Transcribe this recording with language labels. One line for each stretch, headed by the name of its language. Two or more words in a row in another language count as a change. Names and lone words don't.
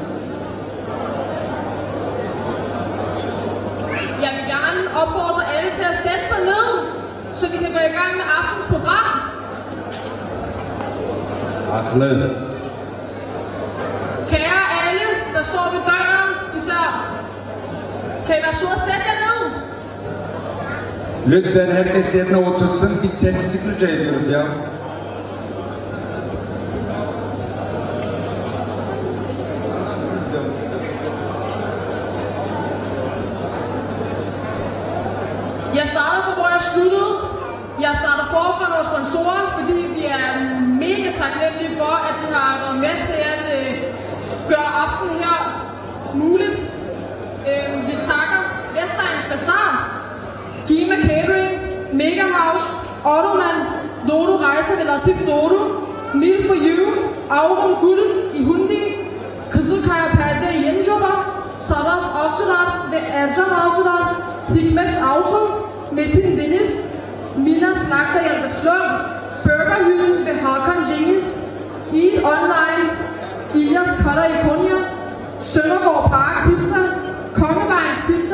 Danish: Jeg vil gerne opfordre alle til at sætte sig ned, så vi kan gå i gang med aftens program.
Turkish: Haklı.
Danish: Kære alle, der står ved døren, især, kan I være søde at sætte jer ned?
Turkish: Lütfen herkes yerine otursun. Bir sessizlik rica ediyoruz ya.
Danish: Jeg starter fra, hvor jeg sluttede. Jeg starter forfra vores sponsorer, fordi vi er mega taknemmelige for, at de har været med til at gøre aftenen her muligt. Vi takker Vestegns Bazaar, Gima Catering, Mega House, Ottoman, Dodo Rejser ved Latif Dodo, Meal for You, Aurum Guld i Hundi, Kızılkaya Perde i Hindrupa, Sadaf Avcılar ve Ercan Avcılar, Hikmet Auto, Metin Deniz, Minas Slagter i Beslund, Burgerhylden ved Hakan Cengiz, Eat Online, Ilias Cutter i Konya, Søndergaard Park Pizza, Kongevejens Pizza,